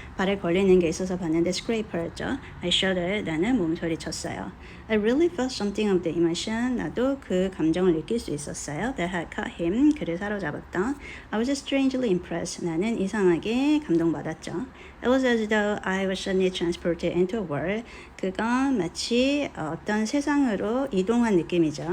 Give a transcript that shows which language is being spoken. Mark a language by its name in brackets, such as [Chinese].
[Korean] 발에 걸리는 게 있어서 봤는데 scraper였죠. [English] I shuddered. [Korean] 나는 몸소리쳤어요. [English] I really felt something of the emotion. [Korean] 나도 그 감정을 느낄 수 있었어요. [English] That had caught him. [Korean] 그를 사로잡았던. [English] I was strangely impressed. [Korean] 나는 이상하게 감동받았죠. [English] It was as though I was suddenly transported into a world. [Korean] 그건 마치 어떤 세상으로 이동한 느낌이죠.